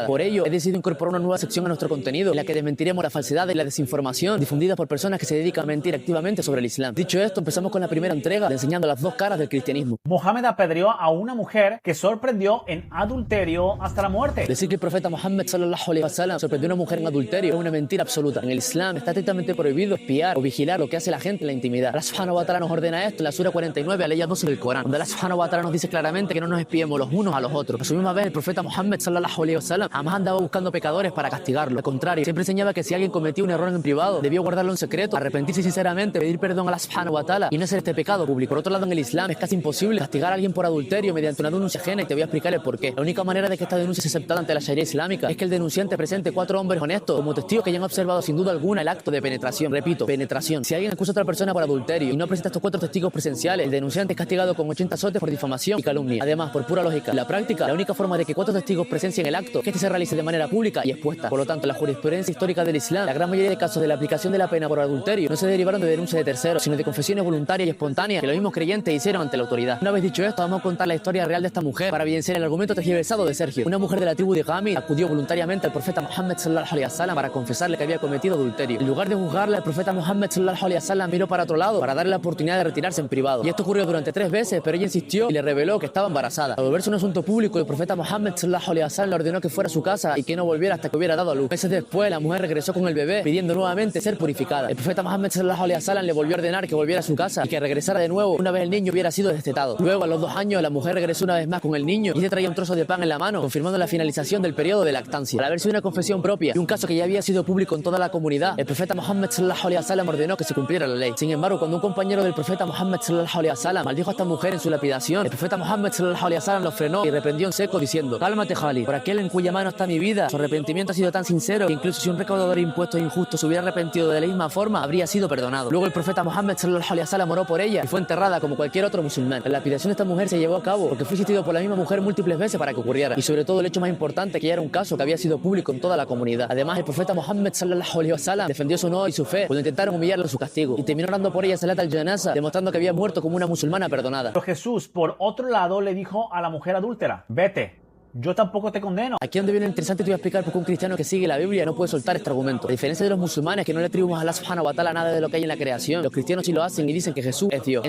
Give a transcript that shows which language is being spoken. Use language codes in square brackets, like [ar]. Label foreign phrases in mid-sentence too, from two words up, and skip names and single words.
[es] Por ello, he decidido incorporar una nueva sección a nuestro contenido en la que desmentiremos la falsedad y la desinformación difundida por personas que se dedican a mentir activamente sobre el Islam. Dicho esto, empezamos con la primera entrega de enseñando las dos caras del cristianismo. Mohammed apedreó a una mujer que sorprendió en adulterio hasta la muerte. Decir que el profeta Muhammad [ar] صلى الله عليه وسلم [es] sorprendió a una mujer en adulterio es una mentira absoluta. En el Islam está estrictamente prohibido espiar o vigilar lo que hace la gente en la intimidad. Allah [ar] سبحانه وتعالى [es] nos ordena esto en la sura 49, aleya 12 del Corán, donde Allah [ar] سبحانه وتعالى [es] nos dice claramente que no nos espiemos los unos a los otros. A su misma vez, el profeta Muhammad [ar] صلى الله عليه وسلم [es] jamás andaba buscando pecadores para castigarlo. Al contrario, siempre enseñaba que si alguien cometía un error en privado, debió guardarlo en secreto, arrepentirse sinceramente, pedir perdón a Allah [ar] سبحانه وتعالى [es] y no hacer este pecado público. Por otro lado, en el Islam es casi imposible castigar a alguien por adulterio mediante una denuncia ajena y te voy a explicar el porqué. La única manera de que esta denuncia sea aceptada ante la Sharia islámica es que el denunciante presente 4 hombres honestos como testigos que hayan observado sin duda alguna el acto de penetración. Repito, penetración. Si alguien acusa a otra persona por adulterio y no presenta estos 4 testigos presenciales, el denunciante es castigado con 80 azotes por difamación y calumnia. Además, por pura lógica, en la práctica, la única forma de que 4 testigos presencien el acto es que este se realice de manera pública y expuesta. Por lo tanto, la jurisprudencia histórica del Islam, la gran mayoría de casos de la aplicación de la pena por adulterio no se derivaron de denuncias de terceros, sino de confesiones voluntarias y espontáneas que los mismos creyentes hicieron ante la autoridad. Una vez dicho esto, vamos a contar la historia real de esta mujer para evidenciar el argumento tergiversado de Sergio. Una mujer de la tribu de Ghamid acudió voluntariamente al profeta Muhammad [ar] صلى الله عليه وسلم [es] para confesarle que había cometido adulterio. En lugar de juzgarle, el profeta Muhammad [ar] صلى الله عليه وسلم [es] miró para otro lado para darle la oportunidad de retirarse en privado. Y esto ocurrió durante 3 veces, pero ella insistió y le reveló que estaba embarazada. Al volverse un asunto público, el profeta Muhammad [ar] صلى الله عليه وسلم [es] le ordenó que fuera a su casa y que no volviera hasta que hubiera dado a luz. Meses después, la mujer regresó con el bebé pidiendo nuevamente ser purificada. El profeta Muhammad [ar] صلى الله عليه وسلم [es] le volvió a ordenar que volviera a su casa y que regresara de nuevo una vez el niño hubiera sido destetado. Luego, a los 2 años, la mujer regresó una vez más con el niño y le traía un trozo de pan en la mano, confirmando la finalización del periodo de lactancia. Al haber sido una confesión propia y un caso que ya había sido público en toda la comunidad, el profeta Muhammad [ar] صلى الله عليه وسلم [es] ordenó que se cumpliera la ley. Sin embargo, cuando un compañero del profeta Muhammad [ar] صلى الله عليه وسلم [es] maldijo a esta mujer en su lapidación, el profeta Muhammad [ar] صلى الله عليه وسلم [es] lo frenó y reprendió en seco diciendo: cálmate, Khalid, por aquel en cuya mano está mi vida. Su arrepentimiento ha sido tan sincero que incluso si un recaudador de impuestos injusto se hubiera arrepentido de la misma forma, habría sido perdonado. Luego el profeta Muhammad [ar] صلى الله عليه وسلم [es] oró por ella y fue enterrada como cualquier otro musulmán. La lapidación de esta mujer se llevó a cabo porque fue insistido por la misma mujer múltiples veces para que ocurriera, y sobre todo el hecho más importante, que ya era un caso que había sido público en toda la comunidad. Además, el profeta Muhammad [ar] صلى الله عليه وسلم [es] defendió su honor y su fe cuando intentaron humillarlo en su castigo, y terminó orando por ella [ar] صلاة الجنازة, [es] demostrando que había muerto como una musulmana perdonada. Pero Jesús, por otro lado, le dijo a la mujer adúltera: vete, yo tampoco te condeno. Aquí donde viene lo interesante, te voy a explicar por qué un cristiano que sigue la Biblia no puede soltar este argumento. A diferencia de los musulmanes que no le atribuimos a Allah [ar] سبحانه وتعالى [es] nada de lo que hay en la creación, los cristianos sí lo hacen y dicen que Jesús es Dios.